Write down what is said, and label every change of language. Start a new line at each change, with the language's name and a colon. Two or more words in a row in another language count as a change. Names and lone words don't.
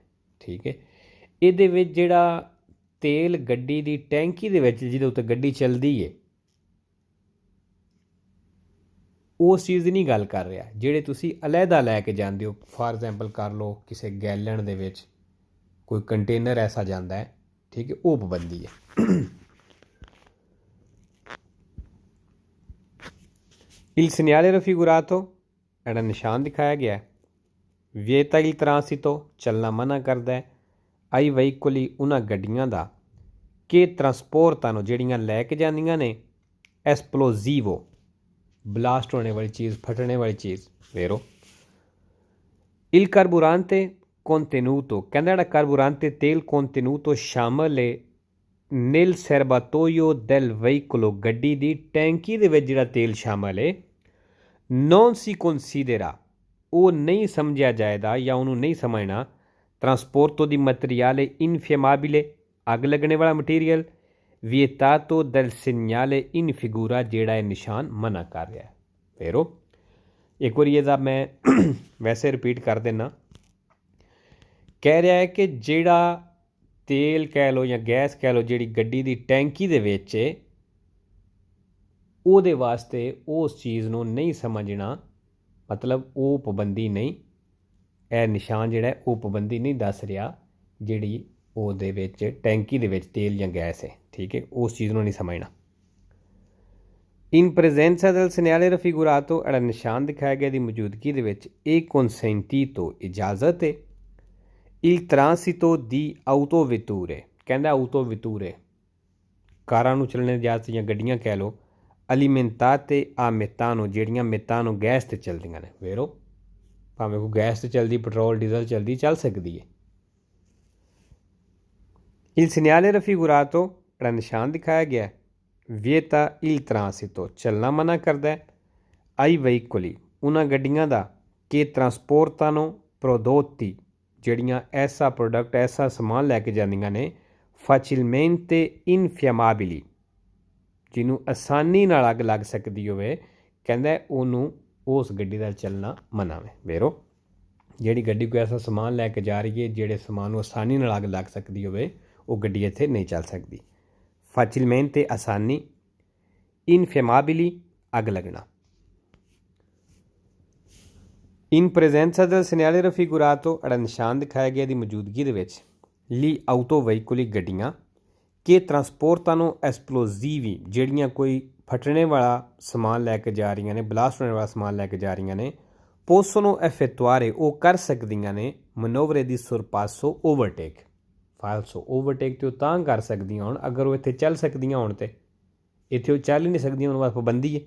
Punjabi: ਠੀਕ ਹੈ, ਇਹਦੇ ਵਿੱਚ ਜਿਹੜਾ ਤੇਲ ਗੱਡੀ ਦੀ ਟੈਂਕੀ ਦੇ ਵਿੱਚ ਜਿਹਦੇ ਉੱਤੇ ਗੱਡੀ ਚੱਲਦੀ ਹੈ, ਉਸ ਚੀਜ਼ ਦੀ ਨਹੀਂ ਗੱਲ ਕਰ ਰਿਹਾ। ਜਿਹੜੇ ਤੁਸੀਂ ਅਲੱਗਾ ਲੈ ਕੇ ਜਾਂਦੇ ਹੋ,
English: for example
Punjabi: ਕਰ ਲਓ ਕਿਸੇ ਗੈਲਨ ਦੇ ਵਿੱਚ ਕੋਈ ਕੰਟੇਨਰ ਐਸਾ ਜਾਂਦਾ ਹੈ, ਠੀਕ ਹੈ, ਉਹ ਪਾਬੰਦੀ ਹੈ।
Italian: il segnale raffigurato
Punjabi: ਜਿਹੜਾ ਨਿਸ਼ਾਨ ਦਿਖਾਇਆ ਗਿਆ
Italian: vieta il transito
Punjabi: ਚੱਲਣਾ ਮਨਾ ਕਰਦਾ ਹੈ
Italian: ai veicoli
Punjabi: ਉਹਨਾਂ ਗੱਡੀਆਂ ਦਾ
Italian: che trasportano
Punjabi: ਜਿਹੜੀਆਂ ਲੈ ਕੇ ਜਾਂਦੀਆਂ ਨੇ esplosivo ਬਲਾਸਟ ਹੋਣੇ ਵਾਲੀ ਚੀਜ਼, ਫਟਣੇ ਵਾਲੀ ਚੀਜ਼। ਵੇਰੋ
Italian: il carburante contenuto
Punjabi: ਕਹਿੰਦਾ ਜਿਹੜਾ carburante ਤੇਲ contenuto ਸ਼ਾਮਲ ਹੈ
Italian: nel serbatoio del veicolo
Punjabi: ਗੱਡੀ ਦੀ ਟੈਂਕੀ ਦੇ ਵਿੱਚ ਜਿਹੜਾ ਤੇਲ ਸ਼ਾਮਲ ਹੈ
Italian: non si considera
Punjabi: ਉਹ ਨਹੀਂ ਸਮਝਿਆ ਜਾਏਗਾ ਜਾਂ ਉਹਨੂੰ ਨਹੀਂ ਸਮਝਣਾ
Italian: trasporto di materiale infiammabile
Punjabi: ਅੱਗ ਲੱਗਣੇ ਵਾਲਾ ਮਟੀਰੀਅਲ
Italian: vietato del segnale in figura
Punjabi: ਜਿਹੜਾ ਇਹ ਨਿਸ਼ਾਨ ਮਨਾ ਕਰ ਰਿਹਾ ਹੈ। ਫੇਰੋ ਇੱਕ ਵਾਰੀ ਇਹਦਾ ਮੈਂ ਵੈਸੇ ਰਿਪੀਟ ਕਰ ਦਿੰਦਾ, ਕਹਿ ਰਿਹਾ ਹੈ ਕਿ ਜਿਹੜਾ ਤੇਲ ਕਹਿ ਲਓ ਜਾਂ ਗੈਸ ਕਹਿ ਲਓ ਜਿਹੜੀ ਗੱਡੀ ਦੀ ਟੈਂਕੀ ਦੇ ਵਿੱਚ ਹੈ, ਉਹਦੇ ਵਾਸਤੇ ਉਸ ਚੀਜ਼ ਨੂੰ ਨਹੀਂ ਸਮਝਣਾ, ਮਤਲਬ ਉਹ ਪਾਬੰਦੀ ਨਹੀਂ, ਇਹ ਨਿਸ਼ਾਨ ਜਿਹੜਾ ਉਹ ਪਾਬੰਦੀ ਨਹੀਂ ਦੱਸ ਰਿਹਾ ਜਿਹੜੀ ਉਹਦੇ ਵਿੱਚ ਟੈਂਕੀ ਦੇ ਵਿੱਚ ਤੇਲ ਜਾਂ ਗੈਸ ਹੈ। ਠੀਕ ਹੈ, ਉਸ ਚੀਜ਼ ਨੂੰ ਨਹੀਂ ਸਮਝਣਾ।
Italian: in presenza del segnale raffigurato
Punjabi: ਜਿਹੜਾ ਨਿਸ਼ਾਨ ਦਿਖਾਇਆ ਗਿਆ ਦੀ ਮੌਜੂਦਗੀ ਦੇ ਵਿੱਚ ਇਹ consentito ਇਜਾਜ਼ਤ ਹੈ
Italian: il transito di autovetture
Punjabi: ਕਹਿੰਦਾ autovetture ਕਾਰਾਂ ਨੂੰ ਚੱਲਣ ਦੀ ਇਜਾਜ਼ਤ ਜਾਂ ਗੱਡੀਆਂ ਕਹਿ ਲਓ
Italian: alimentate a metano
Punjabi: ਜਿਹੜੀਆਂ metano ਗੈਸ 'ਤੇ ਚੱਲਦੀਆਂ ਨੇ। ਵੇਰੋ ਭਾਵੇਂ ਕੋਈ ਗੈਸ 'ਤੇ ਚੱਲਦੀ, ਪੈਟਰੋਲ ਡੀਜ਼ਲ ਚੱਲਦੀ, ਚੱਲ ਸਕਦੀ ਹੈ।
Italian: il segnale raffigurato
Punjabi: ਜਿਹੜਾ ਨਿਸ਼ਾਨ ਦਿਖਾਇਆ ਗਿਆ
Italian: vieta il transito
Punjabi: ਚੱਲਣਾ ਮਨਾ ਕਰਦਾ ਹੈ
Italian: ai veicoli
Punjabi: ਉਹਨਾਂ ਗੱਡੀਆਂ ਦਾ
Italian: che trasportano prodotti
Punjabi: ਜਿਹੜੀਆਂ ਐਸਾ ਪ੍ਰੋਡਕਟ, ਐਸਾ ਸਮਾਨ ਲੈ ਕੇ ਜਾਂਦੀਆਂ ਨੇ
Italian: facilmente infiammabili
Punjabi: ਜਿਹਨੂੰ ਆਸਾਨੀ ਨਾਲ ਅੱਗ ਲੱਗ ਸਕਦੀ ਹੋਵੇ, ਕਹਿੰਦਾ ਉਹਨੂੰ ਉਸ ਗੱਡੀ ਦਾ ਚੱਲਣਾ ਮਨਾ ਹੈ। ਵੇਰੋ ਜਿਹੜੀ ਗੱਡੀ ਕੋਈ ਐਸਾ ਸਮਾਨ ਲੈ ਕੇ ਜਾ ਰਹੀ ਹੈ ਜਿਹੜੇ ਸਮਾਨ ਨੂੰ ਆਸਾਨੀ ਨਾਲ ਅੱਗ ਲੱਗ ਸਕਦੀ ਹੋਵੇ, ਉਹ ਗੱਡੀ ਇੱਥੇ ਨਹੀਂ ਚੱਲ ਸਕਦੀ। facilmente ਆਸਾਨੀ, infiammabili ਅੱਗ ਲੱਗਣਾ।
Italian: in presenza del segnale raffigurato
Punjabi: ਜਿਹੜਾ ਨਿਸ਼ਾਨ ਦਿਖਾਇਆ ਗਿਆ ਦੀ ਮੌਜੂਦਗੀ ਦੇ ਵਿੱਚ
Italian: gli autoveicoli
Punjabi: ਗੱਡੀਆਂ
Italian: che trasportano esplosivi
Punjabi: ਜਿਹੜੀਆਂ ਕੋਈ ਫਟਣੇ ਵਾਲਾ ਸਮਾਨ ਲੈ ਕੇ ਜਾ ਰਹੀਆਂ ਨੇ, ਬਲਾਸਟ ਹੋਣ ਵਾਲਾ ਸਮਾਨ ਲੈ ਕੇ ਜਾ ਰਹੀਆਂ ਨੇ,
Italian: possono effettuare
Punjabi: ਉਹ ਕਰ ਸਕਦੀਆਂ ਨੇ
Italian: manovre di sorpasso
Punjabi: ਓਵਰਟੇਕ ਫਾਲਸੋ ਓਵਰਟੇਕ ਤੇ ਉਹ ਤਾਂ ਕਰ ਸਕਦੀਆਂ ਹੋਣ ਅਗਰ ਉਹ ਇੱਥੇ ਚੱਲ ਸਕਦੀਆਂ ਹੋਣ, ਤੇ ਇੱਥੇ ਉਹ ਚੱਲ ਹੀ ਨਹੀਂ ਸਕਦੀਆਂ, ਉਹਨਾਂ ਵਾਸਤੇ ਪਾਬੰਦੀ ਹੈ।